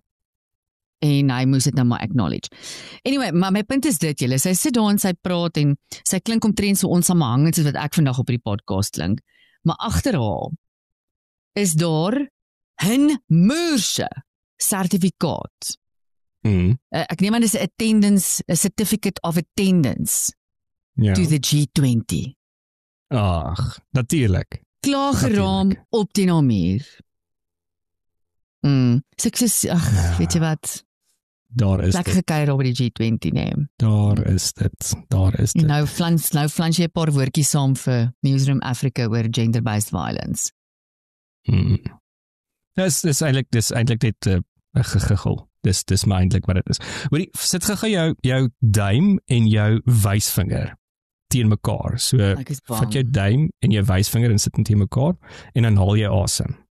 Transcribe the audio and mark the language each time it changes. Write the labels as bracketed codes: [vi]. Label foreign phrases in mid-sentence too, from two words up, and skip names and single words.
[af] En hy moes dit nou maar acknowledge. Anyway, maar my punt is dit, julle, sy sit daar en sy praat en sy klink omtrent so onsamehangend soos wat ek vandag op die podcast klink. Maar agter haar is daar 'n moerse sertifikaat. Ek neem aan dis 'n attendance, 'n [en] certificate of attendance to the G20. [af] Ag, natuurlik. Klaar geraam op die muur. Sukses, weet jy wat? Daar is dit. Gekuier op die G20 neem. Daar is dit. Nou flans jy 'n paar woordjies saam vir Newsroom Africa oor [en] gender-based violence. [af] Dis eintlik net 'n gegigel. Dis maar eintlik wat dit is. Hoorie, sit gou jou duim en jou wysvinger teen mekaar. So vat jou duim en jou wysvinger en sit dit teen mekaar en dan haal jy asem.